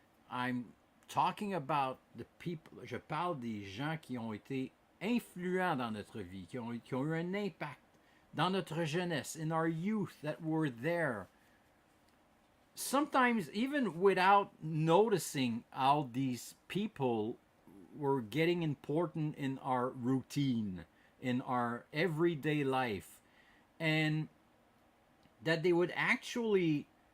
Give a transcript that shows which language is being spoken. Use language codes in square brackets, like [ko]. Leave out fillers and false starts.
[en] I'm talking about the people. [fr] Je parle des gens qui ont été influents dans notre vie, qui ont eu un impact dans notre jeunesse, [en] in our youth, that were there. Sometimes even without noticing how these people were getting important in our routine, in our everyday life, and that they would actually